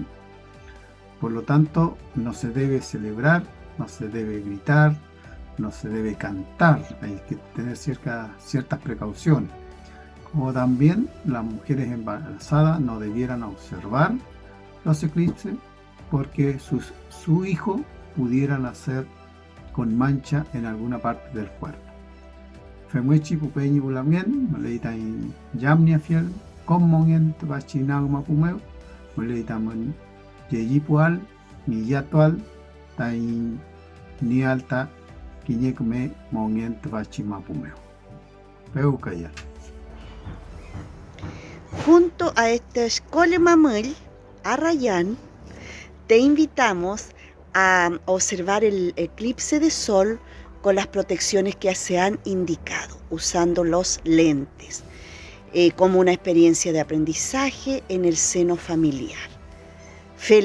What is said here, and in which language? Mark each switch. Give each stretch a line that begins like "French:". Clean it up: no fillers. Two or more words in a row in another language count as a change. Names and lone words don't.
Spanish: Por lo tanto, no se debe celebrar, no se debe gritar, no se debe cantar, hay que tener ciertas precauciones. Como también las mujeres embarazadas no debieran observar los eclipses porque su hijo pudiera nacer con mancha en alguna parte del cuerpo.
Mapuche: Femuechi pupeñi bulamien, moleita in yamnia fiel, commongen tbachinag mapumeu, moleita mon yeyipual, miyatual, tain ni alta, quiñecme mongen tbachimapumeu. Peucayal.
Spanish: junto a este Escole Mamel, a Rayán, te invitamos a observar el eclipse de sol con las protecciones que se han indicado, usando los lentes, como una experiencia de aprendizaje en el seno familiar.